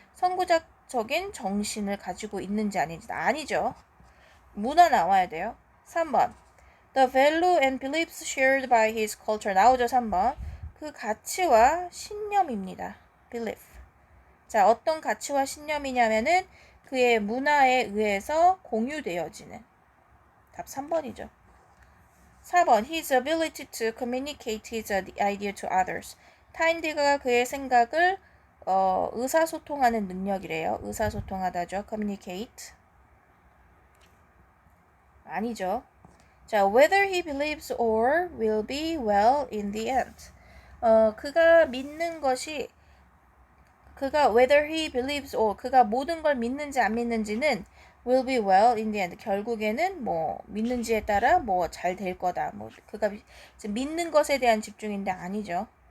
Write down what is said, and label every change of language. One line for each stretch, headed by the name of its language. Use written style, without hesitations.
Korean: 선구자적인 정신을 가지고 있는지 아닌지. 아니죠. 문화 나와야 돼요.
English: 3번 The value and beliefs shared by his culture.
Korean: 나오죠. 3번 그 가치와 신념입니다. belief. 자, 어떤 가치와 신념이냐면은 그의 문화에 의해서 공유되어지는. 답 3번이죠.
English: 4번 His ability to communicate his idea to others.
Korean: 타인들과 그의 생각을 의사소통하는 능력이래요. 의사소통하다죠. communicate. 아니죠.
English: 자, whether he believes or will be well in the end.
Korean: 그가 믿는 것이, 그가
English: whether he believes or,
Korean: 그가 모든 걸 믿는지 안 믿는지는
English: will be well in the end.
Korean: 결국에는 뭐 믿는지에 따라 뭐 잘 될 거다. 뭐 그가 믿는 것에 대한 집중인데 아니죠.